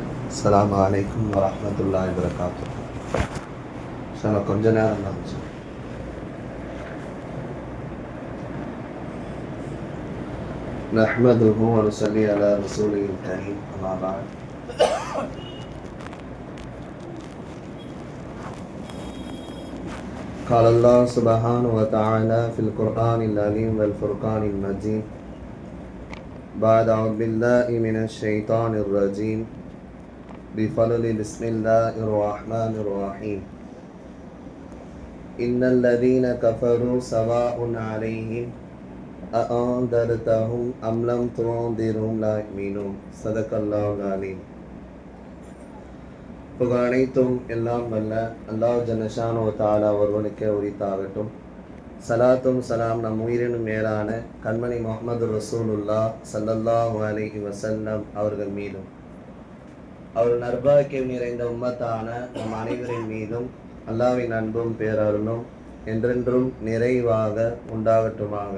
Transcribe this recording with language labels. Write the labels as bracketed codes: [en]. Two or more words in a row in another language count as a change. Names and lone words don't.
[ar] السلام عليكم ورحمة الله وبركاته. [ta] கொஞ்ச நேரம் தான் இருந்துச்சு. [ar] نحمده ونصلي على رسوله الكريم، أما بعد. قال الله سبحانه وتعالى في القرآن العظيم والفرقان المجيد بعد أعوذ بالله من الشيطان الرجيم بفضل بسم الله الرحمن الرحيم إن الذين كفروا سواء عليهم أأنذرتهم أم لم تنذرهم لا يؤمنون. صدق الله العليم. [ta] புகழ் அனைத்தும் எல்லாம் வல்ல அல்லாஹ் [ar] جل شأنه تعالى [ta] ஒருவனுக்கே உரித்தாகட்டும். சலாத்தும் சலாம் நம் உயிரினும் மேலான கண்மணி முஹம்மது [ar] رسول الله صلى الله عليه وسلم [ta] அவர்கள் மீதும் அவர்கள் நற்பாக்கியம் நிறைந்த உம்மத்தான நம் அனைவரின் மீதும் அல்லாஹ்வின் அன்பும் பேரருளும் என்றென்றும் நிறைவாக உண்டாகட்டுமாக.